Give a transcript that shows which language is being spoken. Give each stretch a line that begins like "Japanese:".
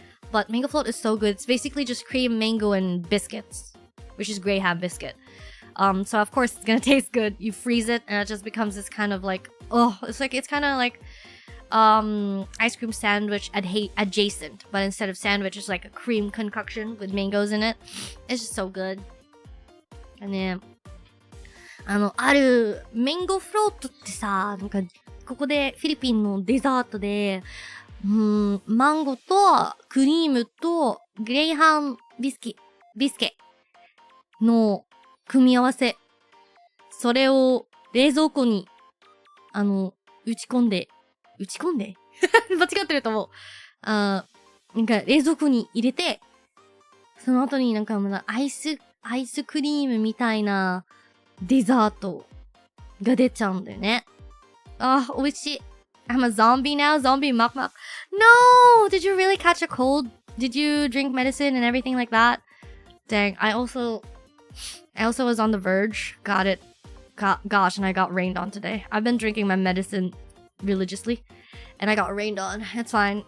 English: But mango float is so good. It's basically just cream, mango, and biscuits, which is graham biscuit. So of course it's gonna taste good. You freeze it and it just becomes this kind of like, oh, it's kind of like ice cream sandwich adjacent, but instead of sandwich, it's like a cream concoction with mangoes in it. It's just so good. And then
Japanese: あるメンゴフロートってさ、なんかここでフィリピンのデザートで、マンゴとクリームとグレイハムビスケの組み合わせ。それを冷蔵庫に、打ち込んで間違ってると思う。なんか冷蔵庫に入れて、その後になんかアイスクリームみたいなデザートが出ちゃうんだよね。あ、美味しい。
English: I'm a zombie now. Zombie mukbang. No! Did you really catch a cold? Did you drink medicine and everything like that? Dang, I also was on the verge. Gosh, and I got rained on today. I've been drinking my medicine religiously, and I got rained on. It's fine.